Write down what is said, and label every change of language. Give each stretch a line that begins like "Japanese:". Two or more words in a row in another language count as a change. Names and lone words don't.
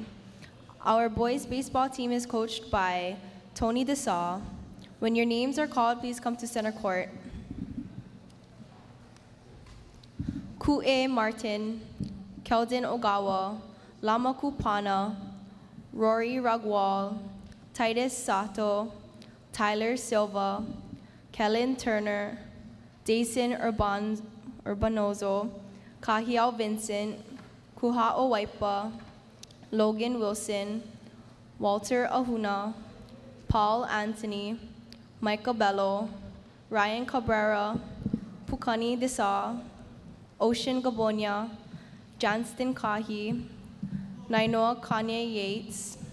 English: Our boys baseball team is coached by Tony Desaw. When your names are called, please come to center court. Ku'e Martin, Keldon Ogawa, Lama Kupana, Rory Ragwal, Titus Sato, Tyler Silva, Kellen Turner, Dason Urbanozo, Kahiao Vincent, Kuha'o Waipa, Logan Wilson, Walter Ahuna, Paul Anthony, Michael Bello, Ryan Cabrera, Pukani Desa, Ocean Gabonia, Johnston Kahi, Nainoa Kanye Yates,